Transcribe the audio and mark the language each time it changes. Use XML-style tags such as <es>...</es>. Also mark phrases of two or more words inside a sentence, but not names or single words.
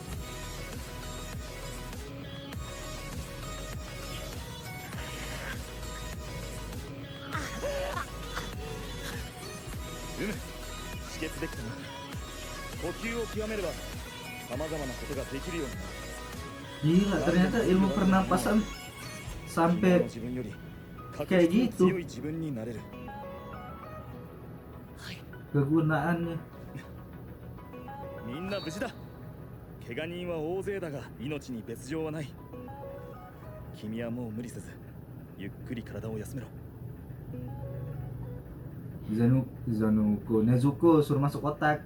<ja>止血できたな。呼吸を極めれば様々なことができるようになる。</ja> <id>Gila, ternyata ilmu pernapasan</id> <ja>今の</ja> <id>sampai</id> <ja>自分より確</ja> <id>kayak</id> <ja>実に</ja> <id>gitu</id> <ja>強い自分になれる。</ja> <id>kegunaannya.</id> <ja>みんな無事だ。怪我人は大勢だが命に別状はない。君はもう無理せずゆっくり体を休めろ。</ja> <id>Zanuko, Nezuko suruh masuk kotak.</id>